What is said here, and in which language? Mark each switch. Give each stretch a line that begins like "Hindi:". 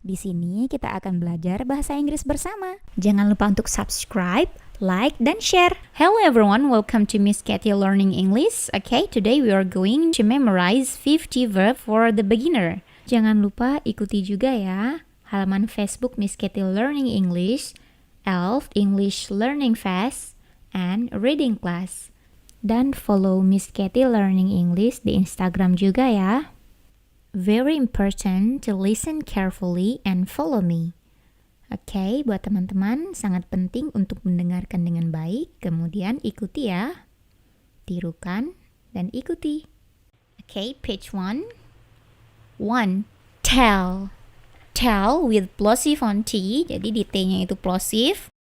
Indonesian: Di sini kita akan belajar bahasa Inggris bersama. Jangan lupa untuk subscribe, like, dan share.
English: Hello everyone, welcome to Miss Katy Learning English. Okay, today we are going to memorize 50 verb for the beginner.
Indonesian: Jangan lupa ikuti juga ya halaman Facebook Miss Katy Learning English, ELF English Learning Fast, and Reading Class. Dan follow Miss Katy Learning English di Instagram juga ya.
English: Very important to listen carefully and follow me.
Indonesian: Oke, buat teman-teman sangat penting untuk mendengarkan dengan baik, kemudian ikuti ya. Tirukan dan ikuti.
English: Okay, page 1. 1. Tell. Tell with plosive on T,
Indonesian: jadi di T-nya itu plosive.